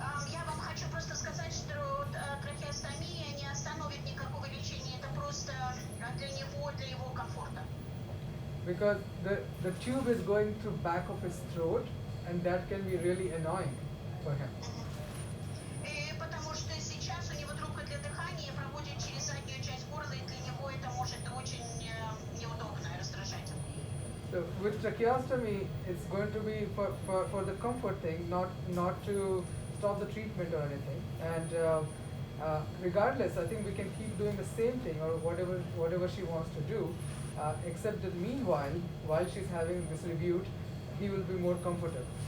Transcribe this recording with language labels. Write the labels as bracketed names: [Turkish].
[Russian] Я вам хочу просто сказать, что трахеостомия не остановит никакого лечения. Это просто для его комфорта. [English] Because the tube is going through back of his throat, and that can be really annoying for him. [Russian] Потому что сейчас у него трубка для дыхания проходит через заднюю часть горла, и для него это может очень неудобно и раздражать. [English] So with tracheostomy, it's going to be for the comfort thing, not to stop the treatment or anything. And regardless, I think we can keep doing the same thing or whatever she wants to do. Except that meanwhile, while she's having this reviewed, he will be more comfortable.